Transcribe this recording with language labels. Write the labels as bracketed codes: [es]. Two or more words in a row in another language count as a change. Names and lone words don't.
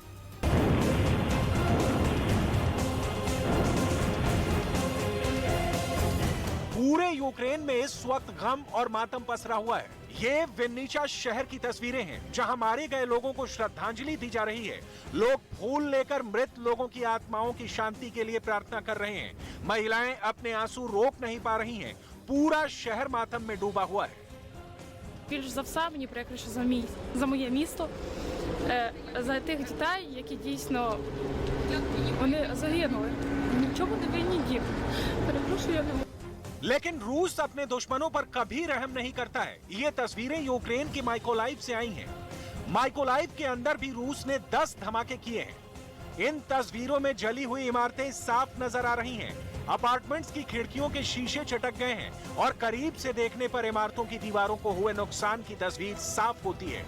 [hi] पूरे यूक्रेन में इस वक्त गम और मातम पसरा हुआ है। ये विन्नीचा शहर की तस्वीरें हैं, जहां मारे गए लोगों को श्रद्धांजलि दी जा रही है। लोग फूल लेकर मृत लोगों की आत्माओं की शांति के लिए प्रार्थना कर रहे हैं। महिलाएं अपने आंसू रोक नहीं पा रही हैं। पूरा शहर मातम में डूबा हुआ है। [uk] Більш за все мені прикріше за моє місто, за тих дітей, які дійсно вони загинули. Нічого не винні діти. Перепрошую, я не можу. [hi] लेकिन रूस अपने दुश्मनों पर कभी रहम नहीं करता है। ये तस्वीरें यूक्रेन के माइकोलाइव से आई हैं। माइकोलाइव के अंदर भी रूस ने 10 धमाके किए हैं। इन तस्वीरों में जली हुई इमारतें साफ नजर आ रही हैं। अपार्टमेंट्स की खिड़कियों के शीशे चटक गए हैं और करीब से देखने पर इमारतों की दीवारों को हुए नुकसान की तस्वीर साफ होती है।